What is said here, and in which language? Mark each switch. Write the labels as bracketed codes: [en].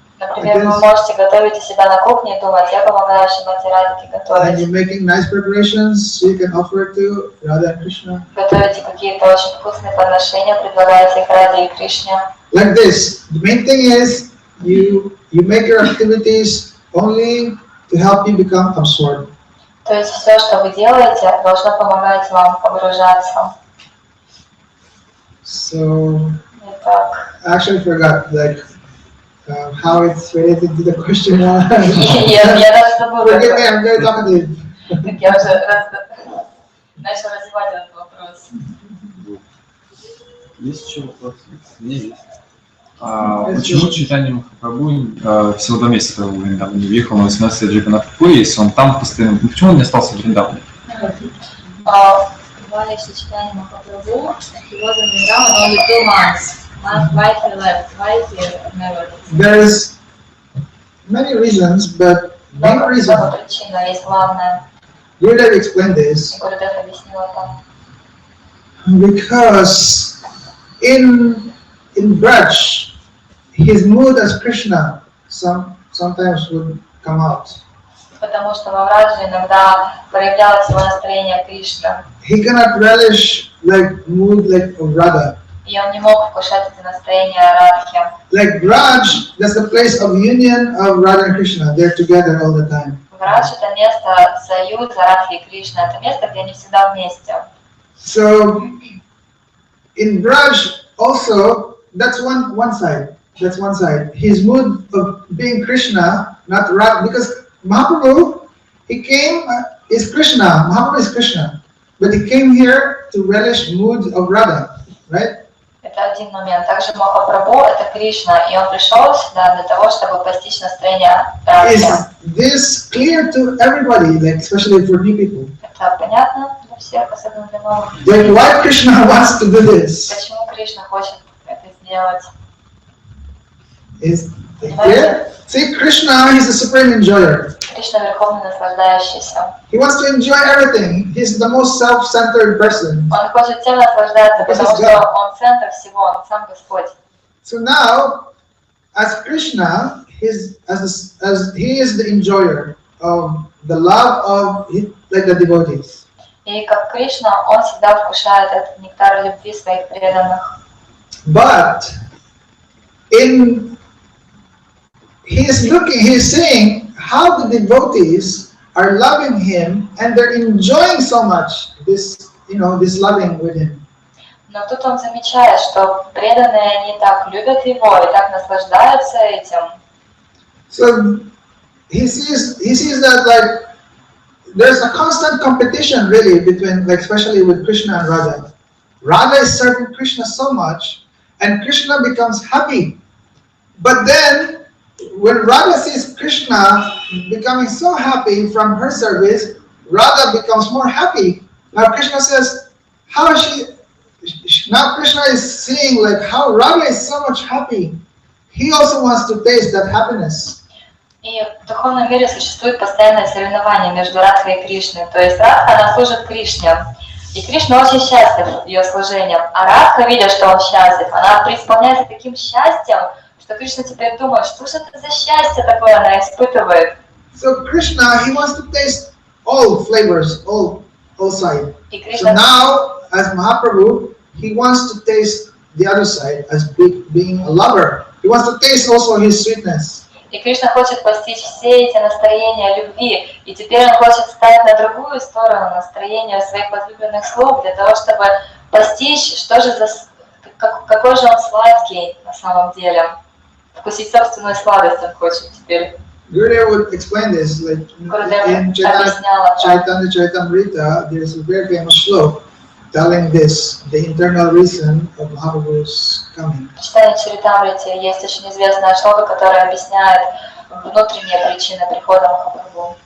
[ru] Например, вы можете готовить у себя на кухне и думать, я помогаю Шримати Радхике [en] And [ru] готовить. [en] you're making nice preparations so you can offer it to Radha and Krishna. [ru] Готовите какие-то очень вкусные подношения, предлагаете их Раде и Кришне. [en] Like this. The main thing is you make your activities only to help you become absorbed. [ru] То есть все, что вы делаете, должно помогать вам погружаться. [en] So [ru] Итак, [en] I actually forgot like how it's related to the question. [ru] я даже забыла, [en] Forgive me, I'm very talkative. [ru] как я уже начал развивать этот вопрос. Есть еще вопрос? Не есть. Почему Чайтанья Махапрабху всего 2 месяца провел в Вриндаване, не въехал на 18 лет Джаганнатхпури, если он там постоянно? Почему он не остался в Вриндаване? [en] Why Sri Chaitanya Mahaprabhu, he was in Vrindavan only 2 months. Why he left? Why he never? There's many reasons, but main [ru] Много [en] reason, [ru] причина есть главная. [en] Gurudev explained this, [ru] И Гурудев объяснил это. [en] because in Braj, his mood as Krishna sometimes would come out. [ru] Потому что во Врадже иногда проявлялось его настроение Кришны. [en] He cannot relish like mood like of Radha. [ru] И он не мог вкушать это настроение Радхи. [en] Like Braj, that's the place of union of Radha and Krishna. They're together all the time. [ru] Врадж — это место союза Радхи и Кришны. Это место, где они всегда вместе. [en] So in Braj also, that's one side. That's one side. His mood of being Krishna, not Radha, because Mahaprabhu, he came is Krishna. Mahaprabhu is Krishna, but he came here to relish mood of Radha, right? [ru] Это один момент. Также Махапрабху — это Кришна, и он пришел сюда для того, чтобы постичь настроение Радхи. [en] Is this clear to everybody, like especially for new people? [ru] Это понятно для всех, особенно для новых. [en] Like why Krishna wants to do this? [ru] Почему Кришна хочет это сделать? [en] Is it clear? See, Krishna, he's the supreme enjoyer. [ru] Кришна — верховный наслаждающийся. [en] He wants to enjoy everything. He's the most self-centered person. [ru] Он хочет всем наслаждаться, потому что он центр всего, он сам Господь. [en] So now, as Krishna, as he is the enjoyer of the love of like the devotees. [ru] И как Кришна, он всегда вкушает этот нектар любви своих преданных. [en] But he's saying how the devotees are loving him and they're enjoying so much this loving with him. [ru] Но тут он замечает, что преданные, они так любят его и так наслаждаются этим. [en] So he sees that like there's a constant competition really between, like especially with Krishna and Radha. Radha is serving Krishna so much and Krishna becomes happy. But then when Radha sees Krishna becoming so happy from her service, Radha becomes more happy. Now Krishna says, how is she? Now Krishna is seeing like how Radha is so much happy. He also wants to taste that happiness. [ru] И в духовном мире существует постоянное соревнование между Радхой и Кришной. То есть Радха, она служит Кришне. И Кришна очень счастлив ее служением. А Радха, видя, что он счастлив, она преисполняется таким счастьем, что Кришна теперь думает, что же это за счастье такое она испытывает. [en] So Krishna, he wants to taste all flavors, all side. So now, as Mahaprabhu, he wants to taste the other side as being a lover. He wants to taste also his sweetness. [ru] И Кришна хочет постичь все эти настроения любви, и теперь он хочет стать на другую сторону настроения своих возлюбленных слуг, для того, чтобы постичь, что же какой же он сладкий на самом деле. Вкусить собственную сладость он хочет теперь. [en] Gurudev would explain this, like in Chaitanya Charitamrita, there's a very famous shloka telling this, the internal reason of Mahaprabhu's coming. [ru] В Чайтанья Чаритамрите есть очень известная шлока, которая объясняет внутренние причины прихода Махапрабху.